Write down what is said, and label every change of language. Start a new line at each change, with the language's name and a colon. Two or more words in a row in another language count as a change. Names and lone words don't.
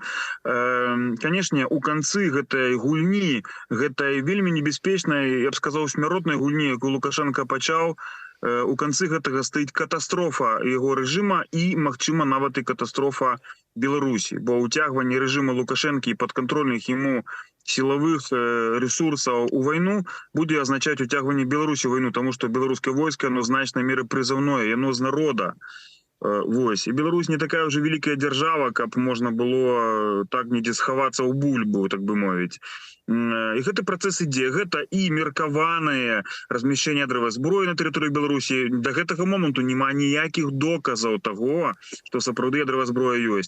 Belarusian: Канешне, у канцы гэтай гульні, гэтай вельмі небяспечнай, я б сказаў, смяротнай гульні, якую Лукашенко пачаў, у канцы гэтага стаіць катастрофа яго рэжыма і, магчыма, нават і катастрофа Беларусі. Бо ўцягванне рэжыма Лукашэнкі і падкантрольных яму
Russian: силовых ресурсов у войну будет означать утягивание Беларуси в войну, потому что белорусское войско, оно значной меры призывное, оно из народа. Вось.
Belarusian: І Беларусь не такая ўжо вялікая дзяржава, каб можна было так недзе схавацца ў бульбу, так бы мовіць. І гэты працэс ідзе. Гэта і меркаванае размяшчэнне ядравай зброі на тэрыторыі Беларусі. Да гэтага моманту няма ніякіх доказаў таго, што сапраўды ядравая зброя ёсць.